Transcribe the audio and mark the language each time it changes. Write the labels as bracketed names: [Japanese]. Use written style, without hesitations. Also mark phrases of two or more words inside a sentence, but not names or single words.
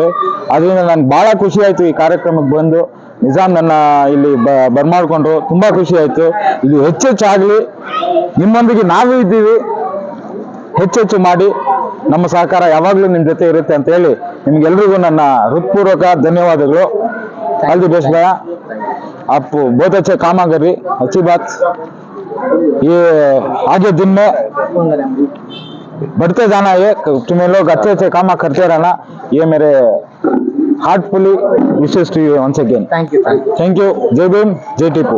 [Kannada] ಅದರಿಂದ ನನ್ಗೆ ಬಹಳ ಖುಷಿ ಆಯ್ತು ಈ ಕಾರ್ಯಕ್ರಮಕ್ಕೆ ಬಂದು. ನಿಜಾಮ್ ನನ್ನ ಇಲ್ಲಿ ಬರ್ಮಾಡ್ಕೊಂಡ್ರು, ತುಂಬಾ ಖುಷಿ ಆಯ್ತು. ಇದು ಹೆಚ್ಚೆಚ್ಚಾಗ್ಲಿ, ನಿಮ್ಮೊಂದಿಗೆ ನಾವು ಇದ್ದೀವಿ, ಹೆಚ್ಚೆಚ್ಚು ಮಾಡಿ. ನಮ್ಮ ಸಹಕಾರ ಯಾವಾಗ್ಲೂ ನಿಮ್ ಜೊತೆ ಇರುತ್ತೆ ಅಂತ ಹೇಳಿ ನಿಮ್ಗೆಲ್ರಿಗೂ ನನ್ನ ಹೃತ್ಪೂರ್ವಕ ಧನ್ಯವಾದಗಳು. [English] all the best [Hindi] भैया, आप बहुत अच्छे काम कर रही, अच्छी बात. ये आगे दिन में बढ़ते जाना है, तुम्हें लोग अच्छे अच्छे काम करते रहना. ये मेरे [English] heartfully wishes to you once again. Thank you. Thank you. [Hindi] जय भीम जय टिप्पू.